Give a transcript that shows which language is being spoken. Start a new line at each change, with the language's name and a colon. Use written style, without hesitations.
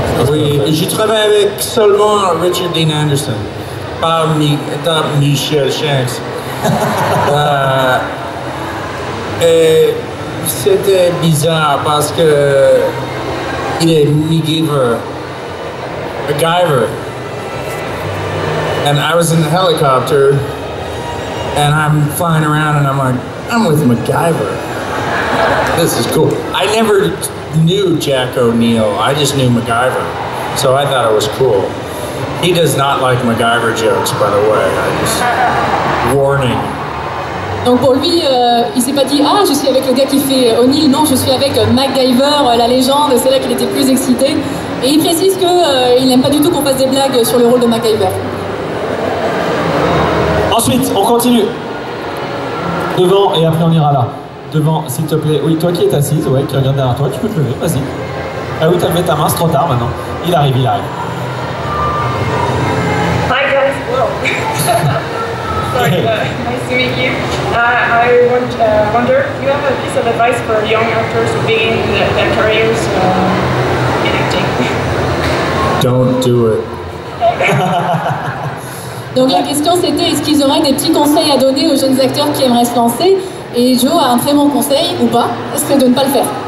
French: Oui, j'ai travaillé avec seulement Richard Dean Anderson, pas Michel Shanks. Et c'était bizarre parce que il est MacGyver.
English: And I was in the helicopter and I'm flying around and I'm like, I'm with MacGyver. This is cool. I never knew Jack O'Neill. I just knew MacGyver. So I thought it was cool. He does not like MacGyver jokes, by the way. Warning.
French: Donc pour lui, il s'est pas dit « Ah, je suis avec le gars qui fait O'Neill ». Non, je suis avec MacGyver, la légende. C'est là qu'il était plus excité. Et il précise qu'il n'aime pas du tout qu'on fasse des blagues sur le rôle de MacGyver. Ensuite, on continue. Devant, et après on ira là. Devant, s'il te plaît. Oui, toi qui es assise, ouais, qui regarde derrière toi, tu peux te lever, vas-y. Ah oui, t'as levé ta main, c'est trop tard maintenant. Il arrive.
English: Hi guys, hello. Sorry, nice to meet you. I wonder, do you have a piece of advice for young actors who begin their careers in acting? Don't do it.
French: Donc la question c'était est-ce qu'ils auraient des petits conseils à donner aux jeunes acteurs qui aimeraient se lancer? Et Joe a un très bon conseil, ou pas, c'est de ne pas le faire.